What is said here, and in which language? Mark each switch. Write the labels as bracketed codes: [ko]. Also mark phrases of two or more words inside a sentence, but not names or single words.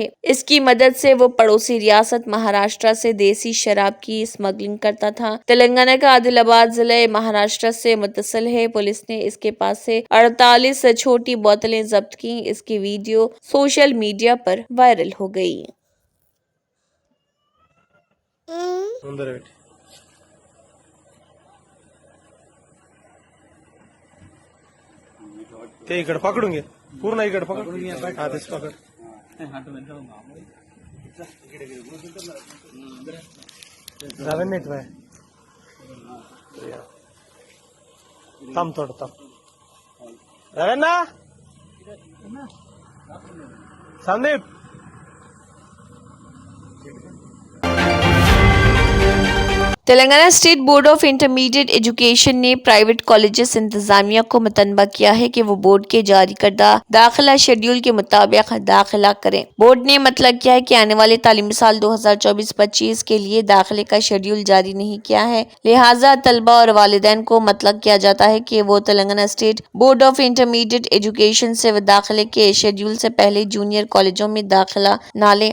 [ur] اس کی مدد سے وہ پڑوسی ریاست مہاراشٹر سے دیسی شراب کی اسمگلنگ کرتا تھا۔ تلنگانہ کا عادل آباد ضلع مہاراشٹر سے متصل ہے۔ پولیس نے اس کے پاس سے 48 چھوٹی بوتلیں ضبط کی۔ اس کی ویڈیو سوشل میڈیا پر وائرل ہو گئی۔ [mr] पकडून घे पूर्ण इकडे पकड हा तेच पकड जावे नीट बाय थांब थोडं थांब जावे ना संदीप [ur] تلنگانہ اسٹیٹ بورڈ آف انٹرمیڈیٹ ایجوکیشن نے [en] private colleges [ur] انتظامیہ کو مطالبہ کیا ہے کہ وہ بورڈ کے جاری کردہ داخلہ شیڈول کے مطابق داخلہ کریں۔ بورڈ نے مطلب کیا ہے کہ آنے والے تعلیمی سال 2024-25 کے لیے داخلے کا شیڈول جاری نہیں کیا ہے، لہٰذا طلبہ اور والدین کو مطلب کیا جاتا ہے کہ وہ تلنگانہ اسٹیٹ بورڈ آف انٹرمیڈیٹ ایجوکیشن سے داخلے کے شیڈول سے پہلے جونیئر کالجوں میں داخلہ نہ لیں۔